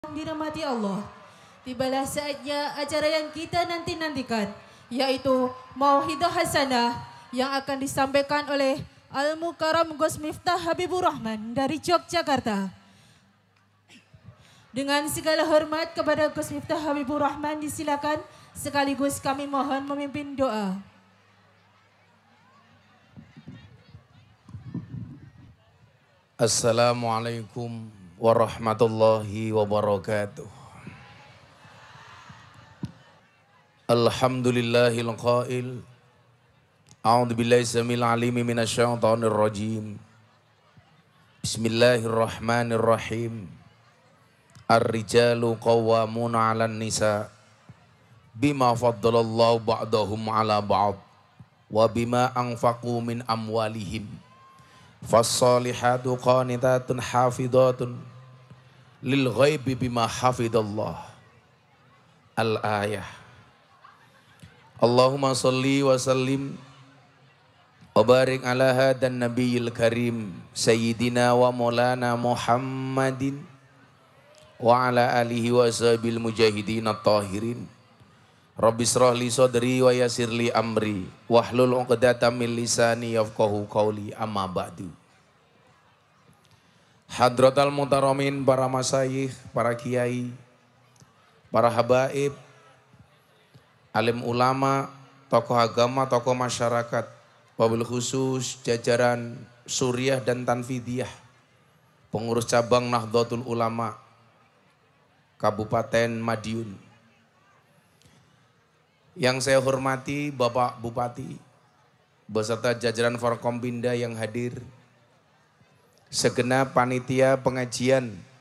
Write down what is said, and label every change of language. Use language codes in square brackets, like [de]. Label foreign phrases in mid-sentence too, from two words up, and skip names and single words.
[id] Dirahmati Allah, tibalah saatnya acara yang kita nanti-nantikan, yaitu [ar] موعظة حسنة [id] yang akan disampaikan oleh Al-Mukarram Gus Miftah Habibur Rahman dari Yogyakarta. Dengan segala hormat kepada Gus Miftah Habibur Rahman, disilakan sekaligus kami mohon memimpin doa. [ar] السلام عليكم ورحمة الله وبركاته. الحمد لله القائل. أعوذ بالله السميع العليم من الشيطان الرجيم. بسم الله الرحمن الرحيم الرجال قوامون على النساء بما فضل الله بعضهم على بعض وبما أنفقوا من أموالهم. فالصالحات قانتات حافظات للغيب بما حفظ الله. الآية. اللهم صل وسلم وبارك على هذا النبي الكريم سيدنا ومولانا محمد وعلى آله وأصحابه المجاهدين الطاهرين. رب اشرح لي صدري ويسر لي أمري واحلل عقدة من لساني يفقهوا قولي أما بعد. حضرة المحترمين, [id] para masyayikh, para kiai, para habaib, alim ulama, tokoh agama, tokoh masyarakat, [ar] وبالخصوص [id] jajaran Suriah dan Tanfidiyah, pengurus cabang Nahdlatul Ulama Kabupaten Madiun. Yang saya hormati Bapak Bupati beserta jajaran Forkompinda yang hadir, segenap panitia pengajian